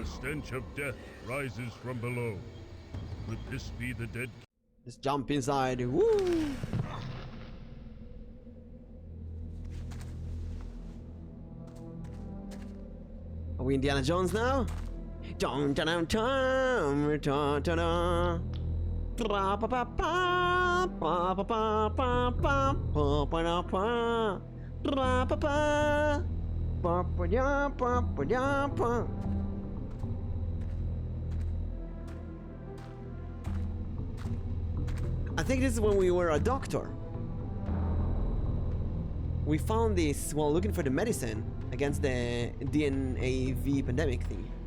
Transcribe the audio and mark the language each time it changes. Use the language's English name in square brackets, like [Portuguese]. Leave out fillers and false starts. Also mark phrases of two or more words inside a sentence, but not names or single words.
[English] The stench of death rises from below. Could this be the dead? Let's jump inside. Woo! Are we Indiana Jones now? Dun dun dun dun dun dun dun. Ba ba ba ba ba ba ba ba ba ba ba ba. Ba ba ba ba ba ya ba ba ya ba. I think this is when we were a doctor. We found this while looking for the medicine against the DNAV pandemic thing.